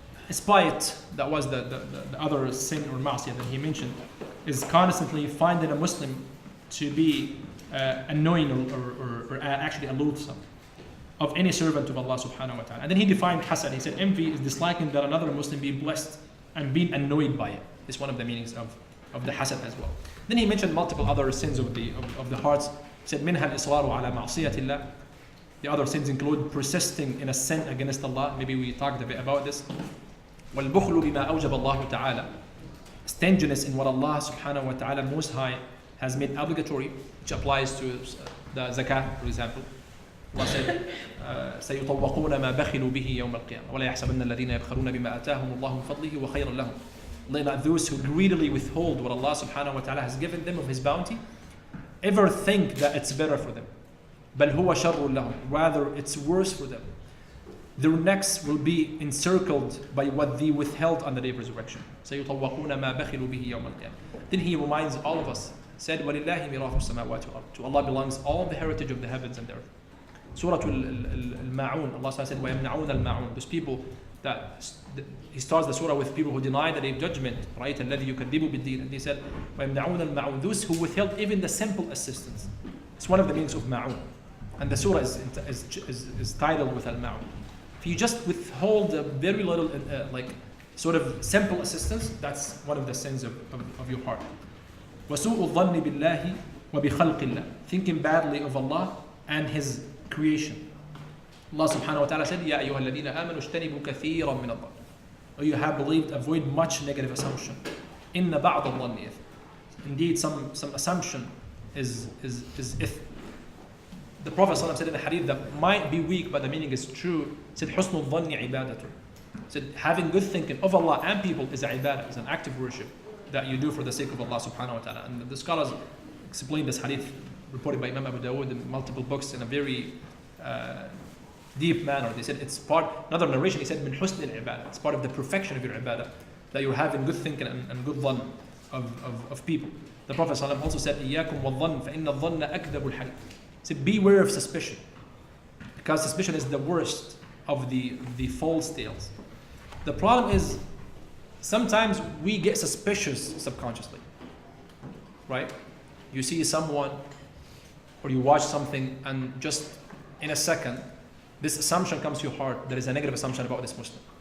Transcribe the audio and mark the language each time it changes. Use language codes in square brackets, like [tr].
[en] Spite, that was the other sin or ma'asiyah that he mentioned, is constantly finding a Muslim to be annoying or actually a loathsome of any servant of Allah subhanahu wa ta'ala. And then he defined hasad. He said envy is disliking that another Muslim be blessed and being annoyed by it. It's one of the meanings of the hasad as well. Then he mentioned multiple other sins of the hearts. He said [ar] منها الإصرار على معصية الله. [en] The other sins include persisting in a sin against Allah. Maybe we talked a bit about this. [ar] والبخل بما أوجب الله تعالى. [en] Stinginess in what Allah subhanahu wa ta'ala most high has made obligatory, which applies to the zakah, for example. Allah said, [ar] سيطوقون ما بخلوا به يوم القيامة ولا يحسبن الذين يبخلون بما آتاهم الله من فضله وخيرا لهم. [en] Let those who greedily withhold what Allah subhanahu wa ta'ala has given them of His bounty ever think that it's better for them. [ar] بل هو شر لهم. [en] Rather, it's worse for them. Their necks will be encircled by what they withheld on the day of resurrection. [ar] سيطوقون ما بخلوا به يوم القيامة. [en] Then He reminds all of us, said, [ar] وَلِلَّهِ مِيرَاثُ السَّمَاوَاتِ وَالْأَرْضِ. [en] To Allah belongs all the heritage of the heavens and the earth. Surah Al-Ma'un, Allah said, [ar] وَيَمْنَعُونَ الْمَعُونَ. [en] Those people that, He starts the surah with people who deny the day of judgment, right? [ar] الَّذِي يُكَذِّبُ بِالدِّينِ. [en] And He said, [ar] وَيَمْنَعُونَ الْمَعُونَ. [en] Those who withheld even the simple assistance. It's one of the meanings of ma'un. And the surah is titled with Al-Ma'un. If you just withhold a very little, sort of simple assistance, that's one of the sins of your heart. [ar] وَسُوءُ الظَّنِّ بِاللَّهِ وَبِخَلْقِ اللَّهِ. [en] Thinking badly of Allah and His creation. Allah subhanahu wa ta'ala said, [ar] يَا أَيُّهَا الَّذِينَ آمَنُوا اجْتَنِبُوا كَثِيرًا مِنَ الظَّنِّ. [en] O you have believed, avoid much negative assumption. [ar] إِنَّ بَعْضَ الظَّنِّ إِثْمٌ. [en] Indeed, some assumption is ithm. The Prophet ﷺ said in a hadith that might be weak, but the meaning is true. He said, [ar] حُسْنُ الظَّنِّ عِبَادَةٌ. [en] Said, having good thinking of Allah and people is a ibadah, is an active worship that you do for the sake of Allah subhanahu wa ta'ala. And the scholars explain this hadith reported by Imam Abu Dawood in multiple books in a very deep manner. They said it's part, another narration, he said, [ar] min husn al-ibadah. [en] It's part of the perfection of your ibadah, that you're having good thinking and good dhann of people. The Prophet ﷺ also said, [ar] إِيَّاكُمْ وَالظَّنِّ فَإِنَّ الظَّنَّ أَكْذَبُ الْحَدِيثِ. [en] He said, beware of suspicion, because suspicion is the worst of the false tales. The problem is, sometimes we get suspicious subconsciously, right? You see someone, or you watch something, and just in a second, this assumption comes to your heart. There is a negative assumption about this Muslim.